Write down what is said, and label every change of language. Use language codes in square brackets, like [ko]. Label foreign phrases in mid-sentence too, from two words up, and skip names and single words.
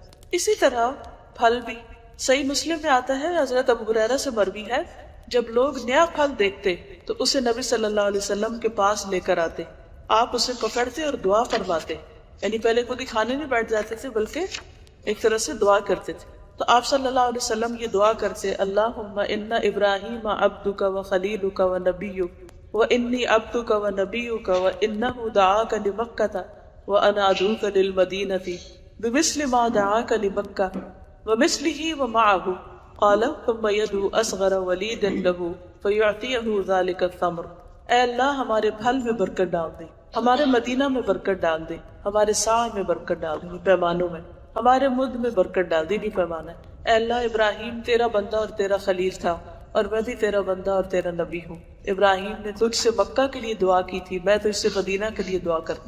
[ur] اسی طرح پھل بھی صحیح مسلم میں آتا ہے، حضرت ابو ہریرہ سے مروی ہے، جب لوگ نیا پھل دیکھتے تو اسے نبی [ar] صلی اللہ علیہ وسلم [ur] کے پاس لے کر آتے. آپ اسے پکڑتے اور دعا فرماتے، یعنی پہلے خود ہی کھانے نہیں بیٹھ جاتے تھے بلکہ ایک طرح سے دعا کرتے تھے. تو آپ صلی اللہ علیہ وسلم یہ دعا کرتے، [ar] اللہم ان ابراہیم عبدک و خلیلک و نبیک و انی عبدک و نبیک و انہ دعاک لمکۃ و انا ادعوک للمدینۃ بمثل ما دعاک لمکہ ومثلہ ومعہ قال ثم يدعو اصغر ولید له فیعطیہ ذلک الثمر. [ur] اے اللہ ہمارے پھل میں برکت ڈال دے، ہمارے مدینہ میں برکت ڈال دے، ہمارے سائے میں برکت ڈال دے، پیمانوں میں ہمارے مد میں برکت ڈال دی، بھی پیمانہ. اے اللہ ابراہیم تیرا بندہ اور تیرا خلیل تھا اور میں بھی تیرا بندہ اور تیرا نبی ہوں. ابراہیم نے تجھ سے مکہ کے لیے دعا کی تھی، میں تجھ سے مدینہ کے لیے دعا کرتا.